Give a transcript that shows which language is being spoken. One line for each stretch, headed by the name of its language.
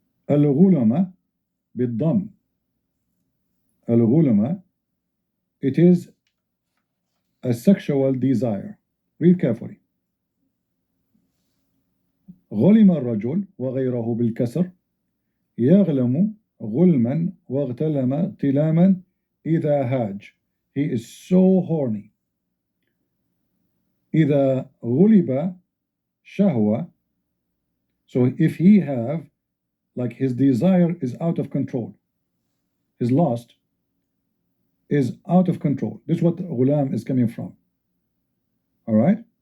Arabic: الغلمة بالضم.
English: الغلمة, it is a sexual desire. Read carefully.
Arabic: غلم الرجل وغيره بالكسر يغلم غلما واغتلم اغتلاما إذا هاج.
English: He is so horny.
Arabic: إذا غلب شهوة,
English: so if he have, like his desire is out of control, his lust is out of control. This is what ghulam is coming from. All right?